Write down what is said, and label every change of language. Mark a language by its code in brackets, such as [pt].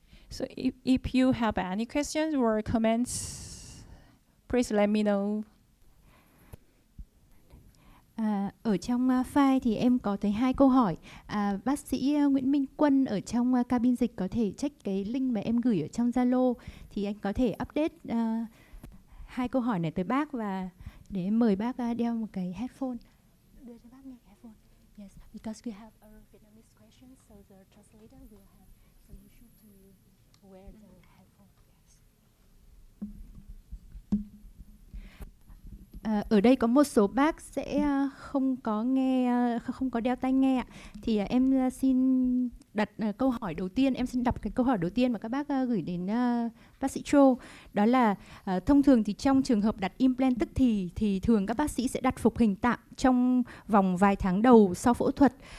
[en] So if you have any questions or comments, please let me know. [vi] Ở trong file thì em có thấy 2 câu hỏi. Bác sĩ Nguyễn Minh Quân ở trong cabin dịch có thể check cái link mà em gửi ở trong Zalo, thì anh có thể update 2 câu hỏi này tới bác, và để em mời bác đeo một cái headphone. Đưa cho bác nghe cái headphone. [en] Yes, because we have our Vietnamese questions, so the translator will have, so you should to wear the headphone. [vi] Ở đây có một số bác sẽ không có đeo tai nghe, thì em xin đặt câu hỏi đầu tiên. Em xin đọc cái câu hỏi đầu tiên mà các bác gửi đến bác sĩ Cho. Đó là thông thường thì trong trường hợp đặt implant tức thì thường các bác sĩ sẽ đặt phục hình tạm trong vòng vài tháng đầu sau phẫu thuật.